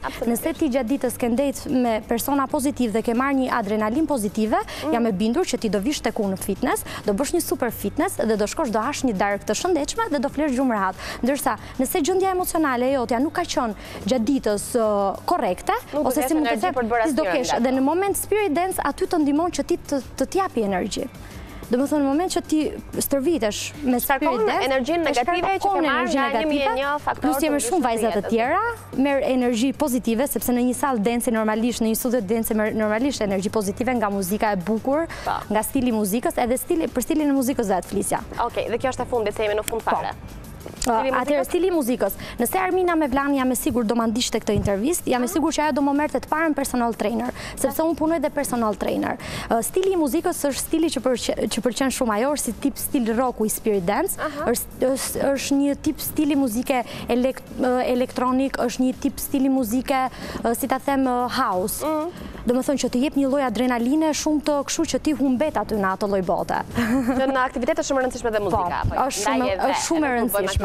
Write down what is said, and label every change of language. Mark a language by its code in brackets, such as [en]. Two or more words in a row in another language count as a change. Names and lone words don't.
[sq] Nëse ti gjatë ditës ke ndejt me persona pozitiv dhe ke marrë një adrenalin pozitive, jam e bindur që ti do vish tek unë në fitness, do bësh një super fitness dhe do shkosh do hash një darkë të shëndetshme dhe do flesh gjumë rehat. Ndërsa nëse gjendja emocionale jotja nuk ka qenë gjatë ditës korrekte, ose si mund të them, do kesh dhe në moment [en] spirit dance [sq] aty të ndihmon që ti të t'japi energji. Do më thonë, në moment që ti stërvitesh me [en] spirit dance, [sq] energjinë negative që ke marrë nga 1001 faktor. Plus jemi shumë vajzat të tjera, merr energji pozitive, sepse në një sallë dance normalisht, në një studio dance normalisht energji pozitive nga muzika e bukur, nga stili i muzikës, edhe për stilin e muzikës dhe atë flisja. Okej, dhe kjo është e fundit, se jemi në fund fare. Atëherë stili i muzikës. Nëse Armina Mevlani jam e sigurt do ma ndiqte këtë intervistë, jam e sigurt që ajo do më merrte të parën [en] personal trainer, [sq] sepse unë punoj dhe [en] personal trainer. [sq] Stili i muzikës është stili që pëlqen shumë, ajo është si tip stil rocku i [en] spirit dance, [sq] është një tip stili muzike elektronik, është një tip stili muzike, si ta them, house. Do më thonë që të jep një lloj adrenaline shumë të kështu që ti humbet aty në atë lloj bote. Në aktivitete shumë e rëndësishme dhe muzika. Është shumë e rëndësishme.